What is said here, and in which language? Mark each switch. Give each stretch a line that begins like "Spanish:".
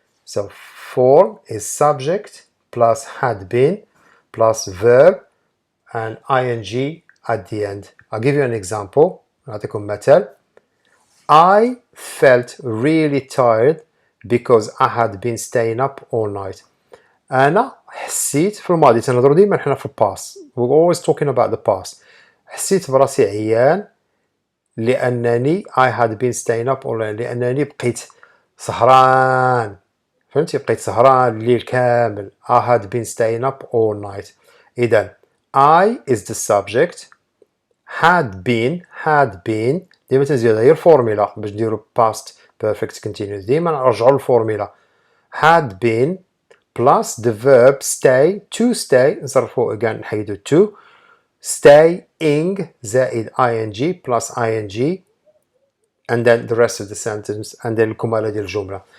English: So form is subject plus had been plus verb and ing at the end. I'll give you an example.
Arabic: نعطيكم مثال.
English: I felt really tired because I had been staying up all night.
Arabic: أنا حسيت في الماضي تنهضروا ديما حنا في past.
English: We're always talking about the past.
Arabic: حسيت براسي عيان لأنني
English: I had been staying up all night
Arabic: لأنني بقيت سهران. فهمتي بقيت سهران الليل كامل.
English: I had been staying up all night. إذا I is the subject. had been
Arabic: ديما تنزيدها هي الفورميلا باش نديرو past perfect continuous. ديما نرجعو للفورميلا.
English: had been plus the verb stay to stay
Arabic: نصرفو
English: again
Arabic: نحيدو
English: to staying
Arabic: زائد
English: ing plus ing and then the rest of the sentence and then
Arabic: الكمالة ديال الجملة.